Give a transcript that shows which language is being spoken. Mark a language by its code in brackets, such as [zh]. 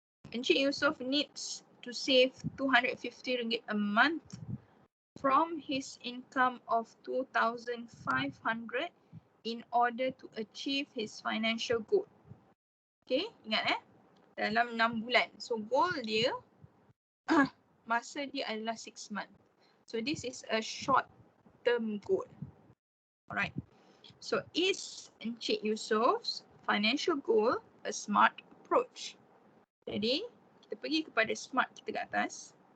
[en] Encik Yusof needs to save RM250 a month from his income of 2,500 in order to achieve his financial goal. [ms] Okay, ingat dalam 6 bulan. So goal dia, masa dia adalah 6 months. [en] So this is a short term goal. Alright. So is Encik Yusof's financial goal a smart approach? [ms] Jadi kita pergi kepada smart kita kat atas.